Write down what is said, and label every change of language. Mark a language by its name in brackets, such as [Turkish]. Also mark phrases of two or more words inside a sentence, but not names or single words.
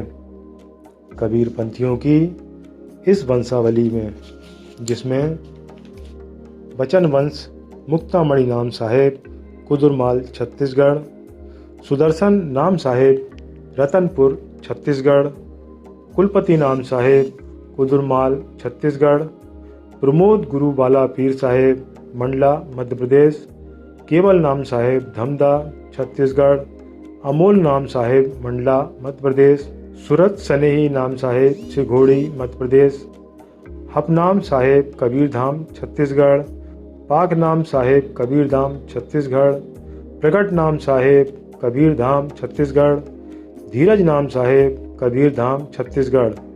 [Hindi] कबीर पंथियों की इस वंशावली में, जिसमें बचन वंश मुक्तामणि नाम साहेब कुदुरमाल छत्तीसगढ़, सुदर्शन नाम साहेब रतनपुर छत्तीसगढ़, कुलपति नाम साहेब कुदुरमाल छत्तीसगढ़, प्रमोद गुरु बाला पीर साहेब मंडला मध्य प्रदेश, केवल नाम साहेब धमदा छत्तीसगढ़, अमोल नाम साहेब मंडला मध्य प्रदेश, सूरत सनेही नाम साहेब सिघोड़ी मध्य प्रदेश, हपनाम साहेब कबीरधाम छत्तीसगढ़, पाक नाम साहेब कबीरधाम छत्तीसगढ़, प्रगट नाम साहेब कबीरधाम छत्तीसगढ़, धीरज नाम साहेब कबीरधाम छत्तीसगढ़,